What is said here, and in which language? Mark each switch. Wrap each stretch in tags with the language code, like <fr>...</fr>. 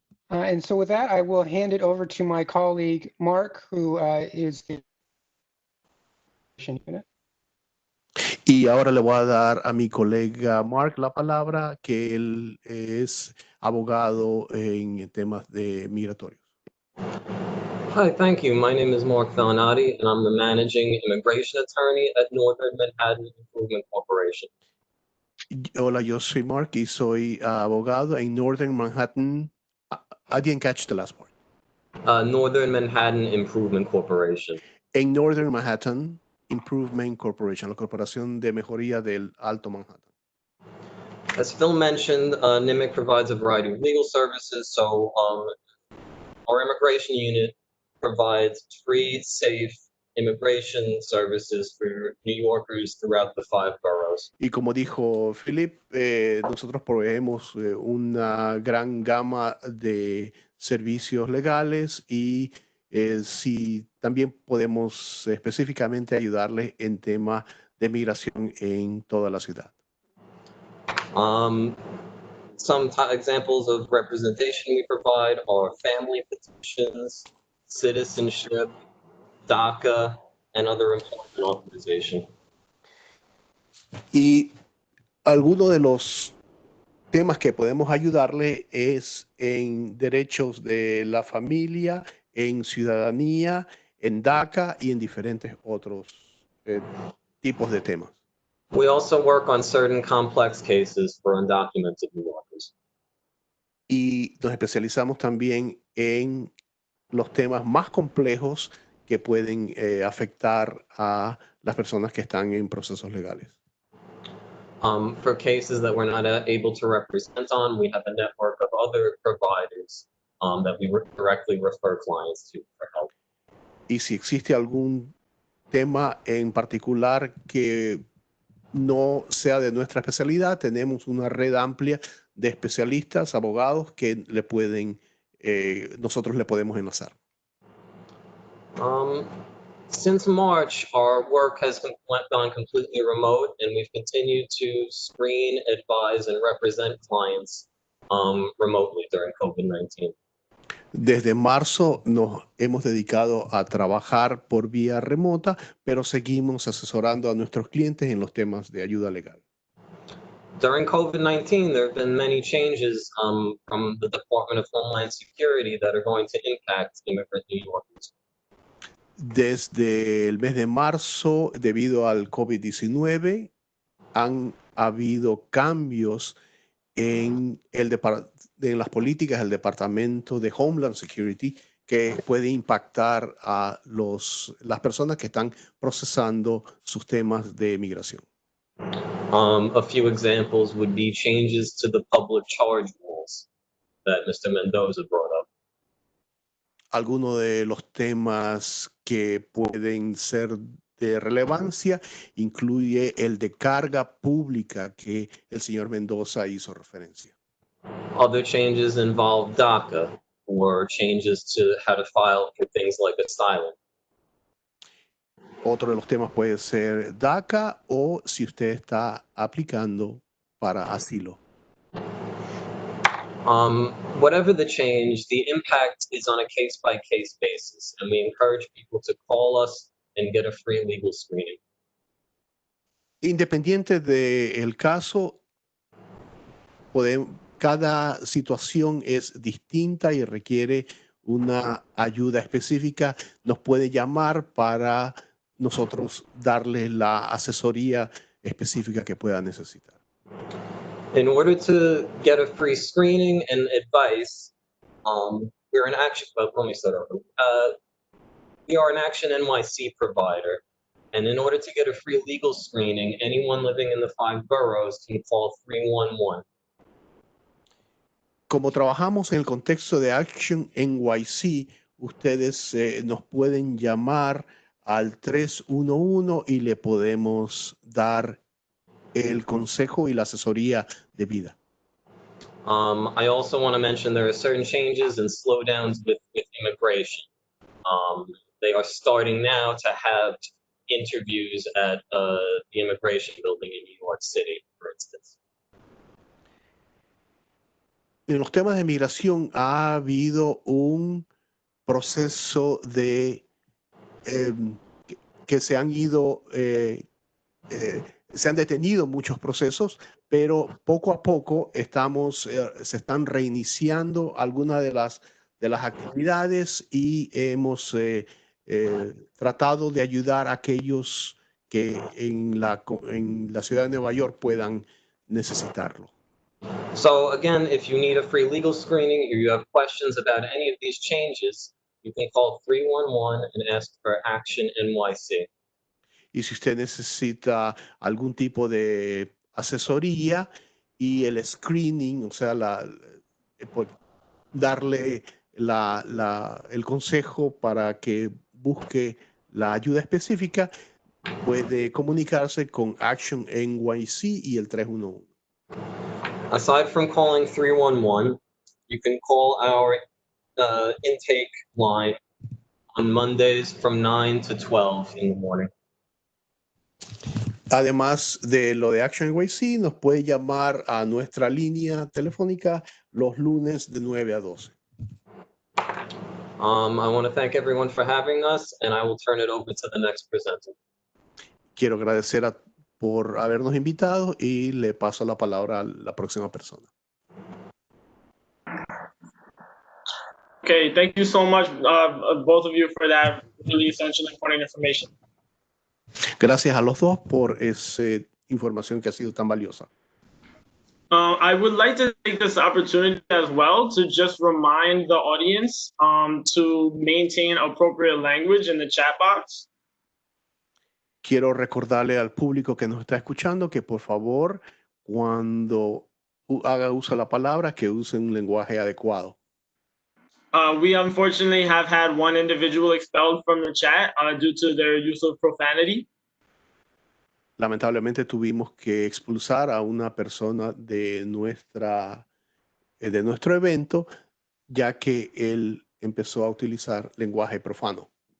<en>And so with that, I will hand it over to my colleague, Mark, who is the unit.</en> <es>Y ahora le voy a dar a mi colega Mark la palabra, que él es abogado en temas de migratorios.</es> <en>Hi, thank you. My name is Mark Valenodi, and I'm the managing immigration attorney at Northern Manhattan Improvement Corporation.</en> <es>Hola, yo soy Mark y soy abogado en Northern Manhattan.</es> <en>I didn't catch the last part. Northern Manhattan Improvement Corporation.</en> <es>en Northern Manhattan Improvement Corporation, la corporación de mejoría del Alto Manhattan.</es> <en>As Phil mentioned, Nimik provides a variety of legal services. So our immigration unit provides free, safe immigration services for New Yorkers throughout the 5 boroughs.</en> <es>Y como dijo Philip, nosotros proveemos una gran gama de servicios legales y si también podemos específicamente ayudarles en temas de migración en toda la ciudad.</es> <en>Some examples of representation we provide are family petitions, citizenship, DACA, and other employment authorization.</en> <es>Y algunos de los temas que podemos ayudarle es en derechos de la familia, en ciudadanía, en DACA y en diferentes otros tipos de temas.</es> <en>We also work on certain complex cases for undocumented New Yorkers.</en> <es>Y nos especializamos también en los temas más complejos que pueden afectar a las personas que están en procesos legales.</es> <en>For cases that we're not able to represent on, we have a network of other providers that we directly refer clients to for help.</en> <es>Y si existe algún tema en particular que no sea de nuestra especialidad, tenemos una red amplia de especialistas, abogados que le pueden, nosotros le podemos enlazar.</es> <en>Since March, our work has gone completely remote, and we've continued to screen, advise, and represent clients remotely during COVID-19.</en> <es>Desde marzo nos hemos dedicado a trabajar por vía remota, pero seguimos asesorando a nuestros clientes en los temas de ayuda legal.</es> <en>During COVID-19, there have been many changes from the Department of Homeland Security that are going to impact immigrant New Yorkers.</en> <es>Desde el mes de marzo, debido al COVID-19, han habido cambios en las políticas del Departamento de Homeland Security que puede impactar a las personas que están procesando sus temas de migración.</es> <en>A few examples would be changes to the public charge rules that Mr. Mendoza brought up.</en> <es>Algunos de los temas que pueden ser de relevancia incluye el de carga pública que el señor Mendoza hizo referencia.</es> <en>Other changes involve DACA, or changes to how to file for things like asylum.</en> <es>Otro de los temas puede ser DACA o si usted está aplicando para asilo.</es> <en>Whatever the change, the impact is on a case-by-case basis, and we encourage people to call us and get a free legal screening.</en> <es>Independiente del caso, cada situación es distinta y requiere una ayuda específica. Nos puede llamar para nosotros darle la asesoría específica que pueda necesitar.</es> <en>In order to get a free screening and advice, we're an Action. Well, let me start over. We are an Action NYC provider, and in order to get a free legal screening, anyone living in the 5 boroughs can call 311.</en> <es>Como trabajamos en el contexto de Action NYC, ustedes nos pueden llamar al 311 y le podemos dar el consejo y la asesoría debida.</es> <en>I also want to mention there are certain changes and slowdowns with immigration. They are starting now to have interviews at the immigration building in New York City, for instance.</en> <es>En los temas de migración ha habido un proceso de que se han ido se han detenido muchos procesos, pero poco a poco se están reiniciando algunas de las actividades y hemos tratado de ayudar a aquellos que en la ciudad de Nueva York puedan necesitarlo.</es> <en>So again, if you need a free legal screening or you have questions about any of these changes, you can call 311 and ask for Action NYC.</en> <es>Y si usted necesita algún tipo de asesoría y el screening, o sea, pues, darle el consejo para que busque la ayuda específica, puede comunicarse con Action NYC y el 311.</es> <en>Aside from calling 311, you can call our intake line on Mondays from 9 to 12 in the morning.</en> <es>Además de lo de Action NYC, nos puede llamar a nuestra línea telefónica los lunes de 9 a 12.</es> <en>I want to thank everyone for having us, and I will turn it over to the next presenter.</en> <es>Quiero agradecer por habernos invitado y le paso la palabra a la próxima persona.</es> <en>Okay, thank you so much, both of you, for that really essential and important information.</en> <es>Gracias a los dos por esa información que ha sido tan valiosa.</es> <en>I would like to take this opportunity as well to just remind the audience to maintain appropriate language in the chat box.</en> <es>Quiero recordarle al público que nos está escuchando que por favor, cuando haga uso de la palabra, que use un lenguaje adecuado.</es> <en>We unfortunately have had one individual expelled from the chat due to their use of profanity.</en> <es>Lamentablemente tuvimos que expulsar a una persona de nuestro evento, ya que él empezó a utilizar lenguaje profano.</es>